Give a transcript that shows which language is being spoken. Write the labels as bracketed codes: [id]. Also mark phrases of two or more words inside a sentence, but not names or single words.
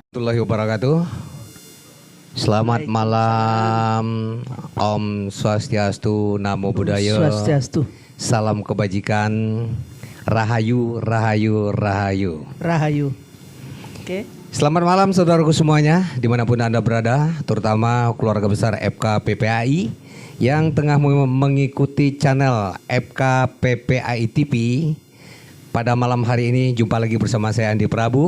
[ar] ورحمة الله وبركاته. [id] Selamat malam. [ban] Om Swastiastu, [pi] Namo Buddhaya. [ban] Swastiastu. [id] Salam kebajikan. [jv] Rahayu, rahayu, rahayu. Rahayu. [id] Oke. Selamat malam saudaraku semuanya, dimanapun Anda berada, terutama keluarga besar FKPPAI yang tengah mengikuti channel FKPPAI TV. Pada malam hari ini jumpa lagi bersama saya Andi Prabu.